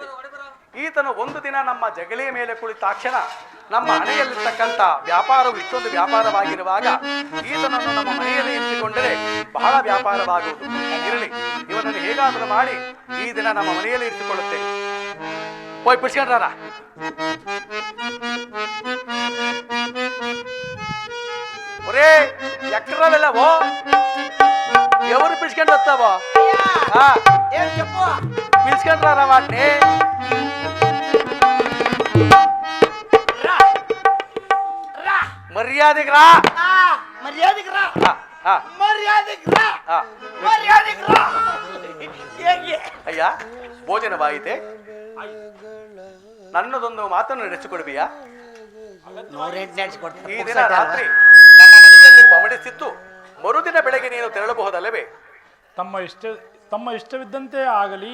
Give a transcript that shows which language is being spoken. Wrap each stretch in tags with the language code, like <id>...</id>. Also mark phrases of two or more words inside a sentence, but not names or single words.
<kn>ಈತನು ಒಂದು ದಿನ ನಮ್ಮ ಜಗಲಿಯ ಮೇಲೆ ಕುಳಿತಾಕ್ಷಣ ನಮ್ಮ ಮನೆಯಲ್ಲಿರ್ತಕ್ಕಂಥ ವ್ಯಾಪಾರವು ಇಷ್ಟೊಂದು ವ್ಯಾಪಾರವಾಗಿರುವಾಗ ಈತನನ್ನು ನಮ್ಮ ಮನೆಯಲ್ಲಿ ಇರಿಸಿಕೊಂಡರೆ ಬಹಳ ವ್ಯಾಪಾರವಾಗುವುದು. ಇರಲಿ, ಇವನನ್ನು ಹೇಗಾದರೂ ಮಾಡಿ ಈ ದಿನ ನಮ್ಮ ಮನೆಯಲ್ಲಿ ಇರಿಸಿಕೊಳ್ಳುತ್ತೇನೆ. ಹೋಯ್ ಬಿಡ್ಸ್ಕೊಂಡ್ರಾರ.</kn> <te>ఒరే ఎక్కడ వెళ్ళావో ఎవరు పిలుచుకొని వస్తావో ఏం చెప్పు పిలుచుకొని రారా వాటిని. మర్యాదకి రా. మర్యాదకి రా ఆ, మర్యాదకి రా ఆ. మర్యాదకి రా.</te> <kn>ಅಯ್ಯ ಭೋಜನವಾಯಿತೆ? ನನ್ನದೊಂದು ಮಾತನ್ನು ನಡೆಸಿಕೊಡ್ಬೀಯಾ? ಈ ದಿನ ರಾತ್ರಿ ನಮ್ಮ ಮನೆಯಲ್ಲಿ ಪವಡಿಸಿತ್ತು, ಮರುದಿನ ಬೆಳಗ್ಗೆ ನೀನು ತೆರಳಬಹುದಲ್ಲವೇ? ತಮ್ಮ ಇಷ್ಟವಿದ್ದಂತೆ ಆಗಲಿ.</kn>